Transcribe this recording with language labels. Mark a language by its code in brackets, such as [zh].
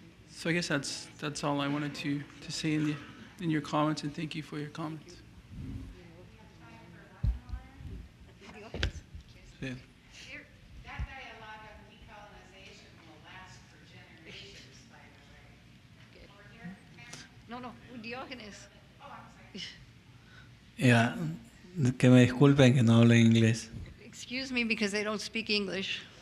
[en] So I guess that's all I wanted to say in your comments, and thank you for your comments. Yeah. That dialogue of decolonization will last for generations, by the way. Over here? No, Diógenes. [es] Ya, que me disculpen que no hablo inglés. [en] Excuse me because I don't speak English.